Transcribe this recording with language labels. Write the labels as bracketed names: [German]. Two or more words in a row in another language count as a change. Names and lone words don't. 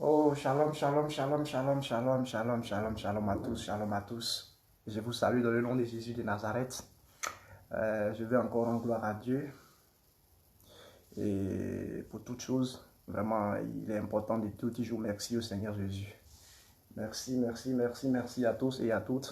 [Hebrew] Oh, שלום, שלום, שלום, שלום, שלום, שלום, שלום, שלום [French] à tous, [Hebrew] shalom [French] à tous. Je vous salue dans le nom de Jésus de Nazareth. Je vais encore rendre gloire à Dieu. Et pour toute chose, vraiment, il est important de tout toujours merci au Seigneur Jésus. Merci, merci, merci, merci à tous et à toutes.